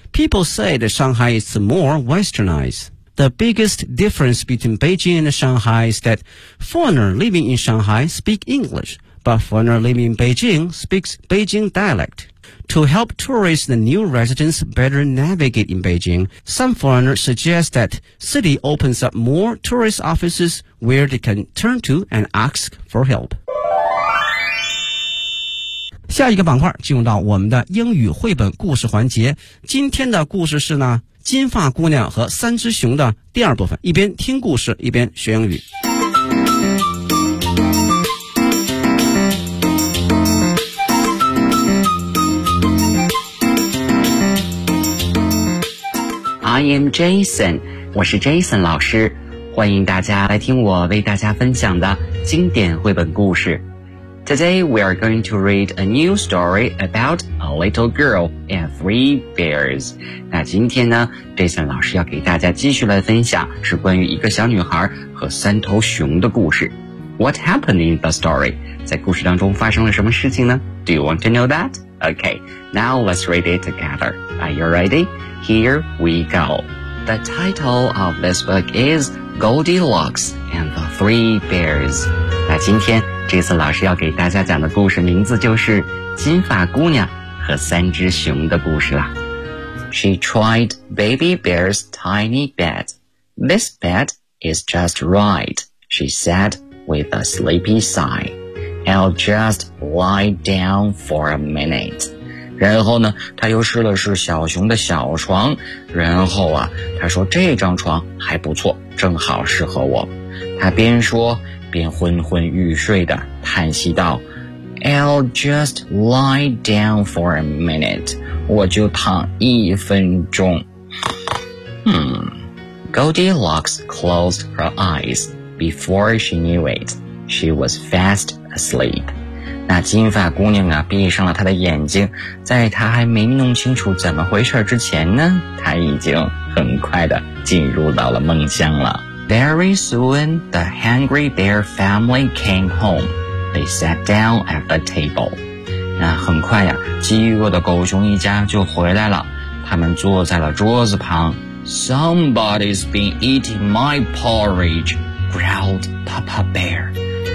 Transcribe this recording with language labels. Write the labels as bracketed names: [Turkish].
[English] People say that Shanghai is more westernized. The biggest difference between Beijing and Shanghai is that foreigners living in Shanghai speak English, but foreigners living in Beijing speaks Beijing dialect. To help tourists and new residents better navigate in Beijing, some foreigners suggest that city opens up more tourist offices where they can turn to and ask for help. [Chinese] 下一个板块进入到我们的英语绘本故事环节，今天的故事是呢金发姑娘和三只熊的第二部分，一边听故事一边学英语。 [English] I am Jason， [Chinese] 我是 Jason 老师，欢迎大家来听我为大家分享的经典绘本故事。 [English] Today, we are going to read a new story about a little girl and three bears. [Chinese] 那今天呢 ,Jason 老师要给大家继续来分享是关于一个小女孩和三头熊的故事。 [English] What happened in the story? [Chinese] 在故事当中发生了什么事情呢 [English] ?Do you want to know that? Okay, now let's read it together. Are you ready? Here we go. The title of this book is Goldilocks and the Three Bears. [Chinese] 那今天这次老师要给大家讲的故事名字就是金发姑娘和三只熊的故事啦。 [English] She tried baby bear's tiny bed. This bed is just right, she said with a sleepy sigh. I'll just lie down for a minute. [Chinese] 然后呢她又试了试小熊的小床，然后啊她说这张床还不错，正好适合我。她边说便昏昏欲睡地叹息道 [English] I'll just lie down for a minute [Chinese] 我就躺一分钟 [English] Goldilocks closed her eyes Before she knew it She was fast asleep [Chinese] 那金发姑娘啊闭上了她的眼睛，在她还没弄清楚怎么回事之前呢，她已经很快地进入到了梦乡了。 [English] Very soon, the hungry bear family came home. They sat down at the table. [Chinese] 那很快呀，饥饿的狗熊一家就回来了。他们坐在了桌子旁。 [English] Somebody's been eating my porridge, growled Papa Bear.